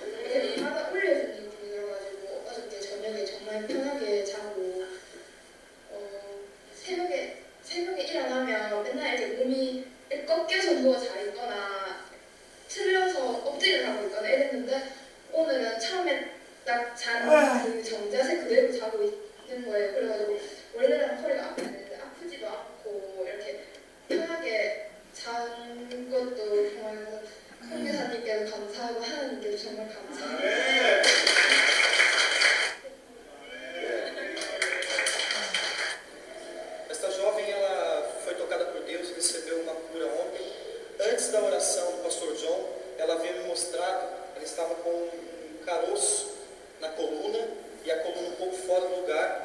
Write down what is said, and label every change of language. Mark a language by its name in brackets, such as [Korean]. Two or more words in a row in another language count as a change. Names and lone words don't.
[Korean] 이렇게 바닥 올려주는 느낌이 들어가지고 어저께 저녁에 정말 편하게 자고 새벽에 일어나면 맨날 이렇게 몸이 꺾여서 누워 자 있거나 틀려서 엎드려 자고 있거나 이랬는데 오늘은 처음에 딱 잔 그 정자세 그대로 자고 있는 거예요. 그래가지고 원래는 허리가 아팠는데 아프지도 않고 이렇게 편하게 잔 것도 정말 선교사님께도 감사하고 하나님께도 정말 감사해요. [Portuguese] Esta jovem, ela foi tocada por Deus e recebeu uma cura ontem. Antes da oração do pastor John, ela havia me mostrado, ela estava com um caroço na coluna e a coluna um pouco fora do lugar.